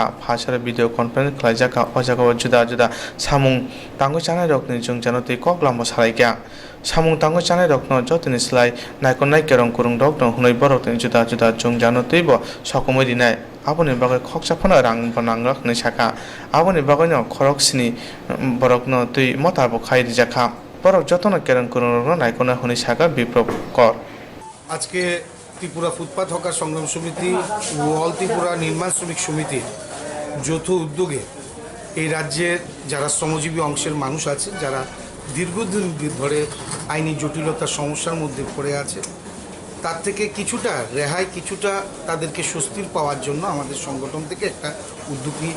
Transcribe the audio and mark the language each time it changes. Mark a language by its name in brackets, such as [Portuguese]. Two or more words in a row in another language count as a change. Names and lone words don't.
[Kok Borok] phasara [English] video conference [Kok Borok] khlaijaka ojago juda samung tangoi chanai rok ni jungjano tei koklamo salaikya samung tangoi chanai rok no jotoni slai naikonai kerong kurung rok no hunoi borok tei juda jungjano teibo sokomoi dinai aboni bagai khoksaphana rang banangrok ni saka aboni bagai no khorok sini borok no tei motabo khai dijakha borok jotona kerong kurung rok no naikona huni saka biprop kor [Bangla] আজকে ত্রিপুরা ফুটপাথ হকার সংগ্রাম সমিতি ও অল ত্রিপুরা নির্মাণ শ্রমিক সমিতির যৌথ উদ্যোগে এই রাজ্যের যারা শ্রমজীবী অংশের মানুষ আছে যারা দীর্ঘদিন ধরে আইনি জটিলতার সমস্যার মধ্যে পড়ে আছে তার থেকে কিছুটা রেহাই, কিছুটা তাদেরকে স্বস্তির পাওয়ার জন্য আমাদের সংগঠন থেকে একটা উদ্যোগ নিয়েছি।